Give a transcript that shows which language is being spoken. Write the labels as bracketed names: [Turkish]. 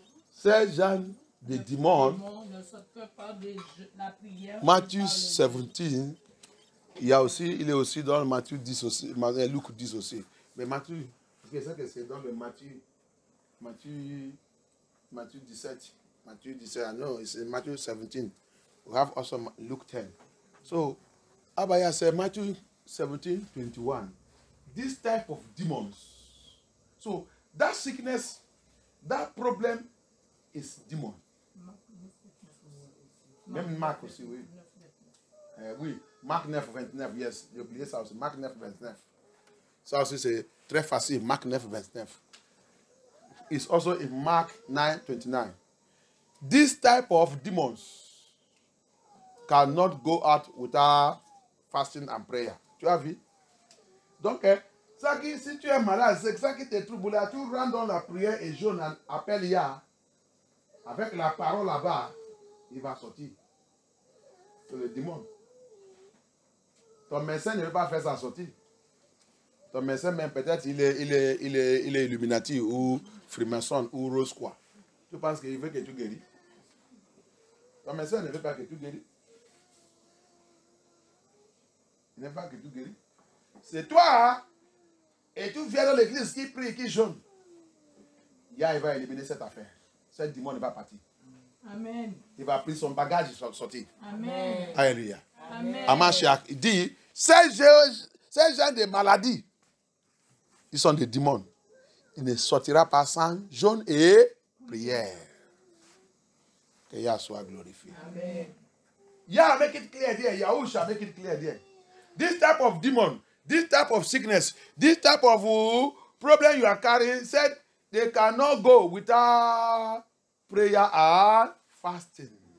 [French] Ces gens de démons, Ne sort que par la prière. Matthieu 17, il est aussi dans Matthieu 10 aussi, Luc 10 aussi. Mais Matthieu, c'est dans le Matthieu 17. [English] Matthieu 17, no, it's in Matthew 17. We have also Luke 10. So, Abaya said Matthew 17:21. This type of demons. So, that sickness, that problem is demon. [French] Même Marc aussi, oui. Oui, Marc 9, 29, yes. J'ai oublié ça aussi. Marc 9, 29. Ça aussi, c'est très facile. [English] Marc 9, 29. It's also in Mark 9, 29. This type of demons cannot go out without fasting and prayer. [French] Tu as vu? Donc, si tu es malade, c'est ça qui te trouble là. Tu rentres dans la prière et jeûne, appelle Yah. Avec la parole là-bas, il va sortir. C'est le démon. Ton médecin ne veut pas faire sa sortie. Ton médecin, même peut-être, il est Illuminati ou Freemason ou Rose quoi. Tu penses qu'il veut que tu guéris? Ton médecin ne veut pas que tu guéris. Il ne veut pas que tu guéris. C'est toi, hein? Et tu viens dans l'église qui prie, qui jeûne. Yah, il va éliminer cette affaire. Ce démon ne va partir. Amen. Il va prendre son bagage et sortir. Amen. Alléluia. Amen. Amashiach, il dit, ces gens de maladies, ils sont des démons. Il ne sortira pas sans jeûne et prière. Que Yah soit glorifié. Amen. [English] Yah, make it clear there. Yahusha, make it clear there. This type of demon, this type of sickness, this type of problem you are carrying, said they cannot go without prayer and fasting.